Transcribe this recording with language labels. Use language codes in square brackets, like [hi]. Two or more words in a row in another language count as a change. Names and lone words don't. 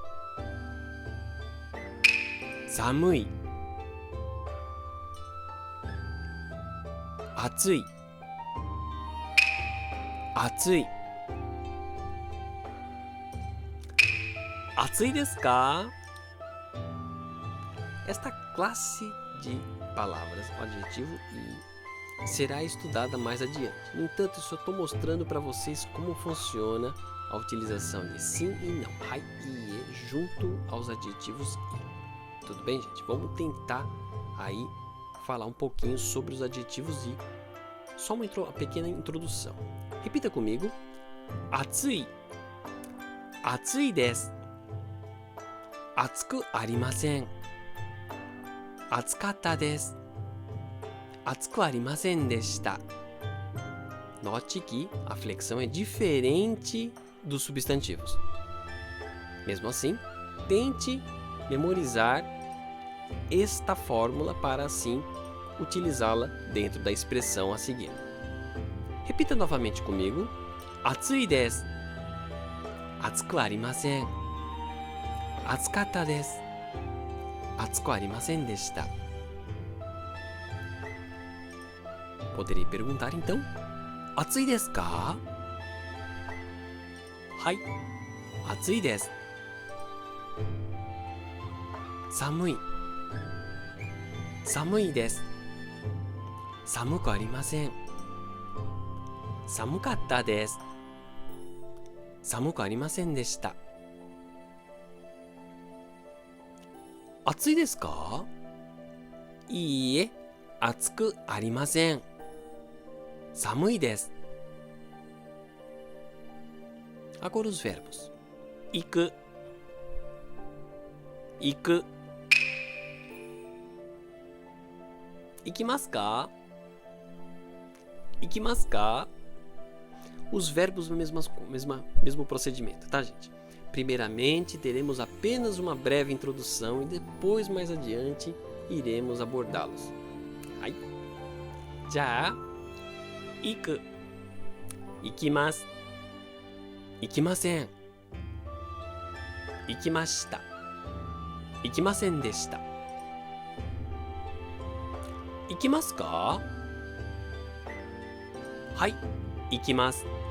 [ja] 寒い。暑い。暑い。暑いですか? [pt] Esta classe de palavras, adjetivo e será estudada mais adiante. No entanto, eu só estou mostrando para vocês como funciona a utilização de sim e não, hai e ie, junto aos adjetivos e. Tudo bem, gente? Vamos tentar aí falar um pouquinho sobre os adjetivos e. Só uma pequena introdução. Repita comigo. [ja] 暑い。暑いです. 暑くありません。暑かったです。暑くありませんでした。 [pt] Note que a flexão é diferente dos substantivos. Mesmo assim, tente memorizar esta fórmula para assim utilizá-la dentro da expressão a seguir. Repita novamente comigo. [ja] 暑いです。暑くありません。暑かったです。暑くありませんでした。 [pt] Poderei perguntar então: [ja] 暑いですか? はい、暑いです。寒い。寒いです。寒くありません。寒かったです。寒くありませんでした。暑いですか？いいえ、暑くありません。寒いです。 [pt] Agora os verbos. [ja] 行く。行く。行きますか？行きますか? [pt] Os verbos no mesmo procedimento, tá, gente? Primeiramente, teremos apenas uma breve introdução e depois, mais adiante, iremos abordá-los. Aí. Já. [ja] Iku. 行きます。行きません. 行きました。行きませんでした. 行きますか? はい、行きます.